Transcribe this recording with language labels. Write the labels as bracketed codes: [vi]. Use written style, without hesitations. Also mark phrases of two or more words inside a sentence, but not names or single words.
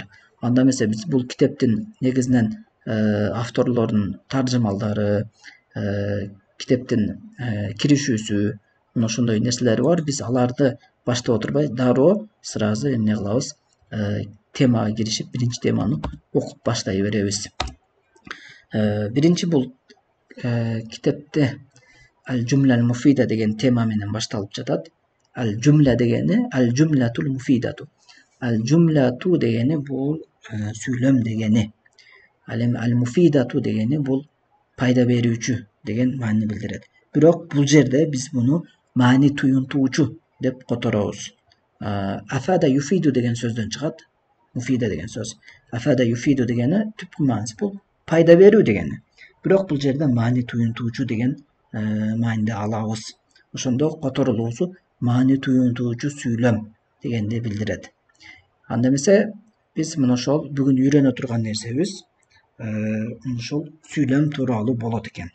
[ky] Анда эмесе биз бул китептин негизинен авторлордун таржымалдары, китептин киришүүсү, мына ошондой нерселери бар. Биз аларды баштап отурбай дароо сразу эмне кылабыз, темага киришип, биринчи теманы окуп баштай беребиз. Биринчи бул китепте [ar] الجملة المفيدة [ky] деген тема менен башталып жатат. Al-Jumla дегени [ar] الجملةُ المفيدةُ. [ky] Al-Jumlatu дегени бул сүйлөм дегени. Ал эми Al-Mufidatu дегени бул пайда берүүчү деген маани билдирет. Бирок бул жерде биз муну маани туюнтуучу деп которобуз. [ar] أفاد يفيد [ky] деген сөздөн чыгат. Mufida деген сөз. [ar] أفاد يفيد [ky] дегени түпкү мааниси бул пайда берүү дегени. Бирок бул жерде маани туюнтуучу деген мааниде алабыз. Ошондо которулуусу маани туюнтуучу сүйлөм дегенди билдирет. Анда эмесе биз мына ошол бүгүн үйрөнө турган нерсебиз ушул сүйлөм тууралуу болот экен.